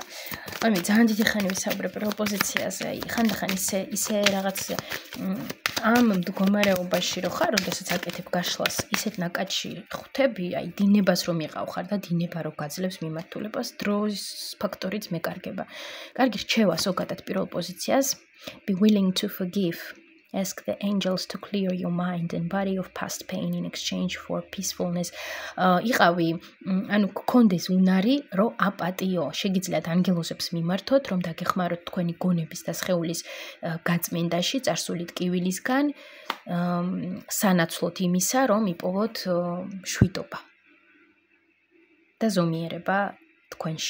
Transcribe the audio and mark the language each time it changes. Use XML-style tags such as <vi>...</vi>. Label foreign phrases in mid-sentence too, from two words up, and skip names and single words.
<ka>მე ძალიან დიდი ხანი ვისაუბრებ პროპოზიციაზე, აი ხანდახან ისე რაღაც ამ მდგომარეობაში რო ხარ, როდესაც აკეთებ გაშლას, ისეთ ნაკადში ხვდები, აი დინებას რომ იყავ ხარ და დინება რო გაძლევს მიმართულებას, დროის ფაქტორიც მეკარგება. კარგი რჩევა ზოგადად პირველ პოზიციას,</ka> <en>be willing to forgive. Ask the angels to clear your mind and body of past pain in exchange for peacefulness.</en> <ka>იყავი, ანუ გქონდეს უნარი, რომ აპატიო, შეგიძლიათ ანგელოზებს მიმართოთ, რომ დაგეხმაროთ თქვენი გონების და სხეულის გაწმენდაში, წარსული ტკივილისგან, სანაცვლოდ იმისა, რომ იპოვოთ შვიდობა და ზომიერება თქვენში.</ka>